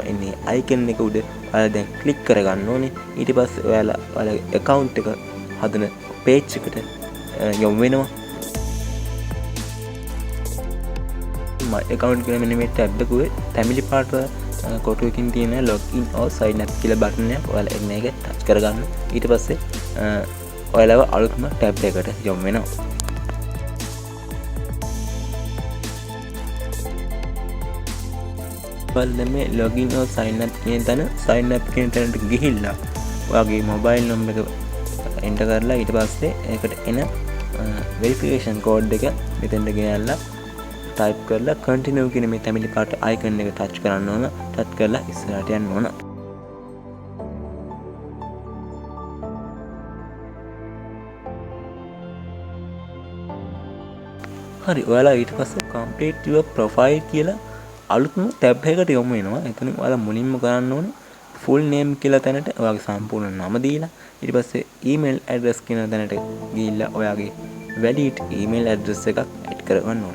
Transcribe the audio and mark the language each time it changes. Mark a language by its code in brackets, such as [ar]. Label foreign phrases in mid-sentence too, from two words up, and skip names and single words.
[si] එන්නේ icon එක උඩ ඔයාලා දැන් click කරගන්න ඕනේ. ඊට පස්සේ ඔයාලා ඔයාලගේ account එක හදන page එකට යොමු වෙනවා. [en] my account [si] කියලා මෙන්න මේ tab එකේ [en] family part [si] කොටුවකින් තියෙන [en] login or sign up [si] කියලා button එක ඔයාලා එන්න එක touch කරගන්න. ඊට පස්සේ ඔයාලව අලුත්ම tab එකකට යොමු වෙනවා. ඔයාලා මේ [en] login or sign up [si] කියන තැන [en] sign up [si] කියන තැනට ගිහිල්ලා ඔයාගේ [en] mobile number [si] එක enter කරලා ඊට පස්සේ ඒකට එන [en] verification code [si] එක මෙතෙන්ට ගෙනල්ලා type කරලා continue කියන මේ [en] family part icon [si] එක touch කරන්න ඕන. touch කරලා ඉස්සරහට යන්න ඕන. හරි ඔයාලා ඊට පස්සේ [en] complete your profile [si] කියලා අලුත්ම tab එකකට යොමු වෙනවා. එතන ඔයාලා මුලින්ම කරන්න ඕනේ [en] full name [si] කියලා තැනට ඔයාගේ සම්පූර්ණ නම දීලා ඊට පස්සේ [en] email address [si] කියන තැනට ගිහිල්ලා ඔයාගේ [en] valid email address [si] එකක් add කරගන්න ඕනේ.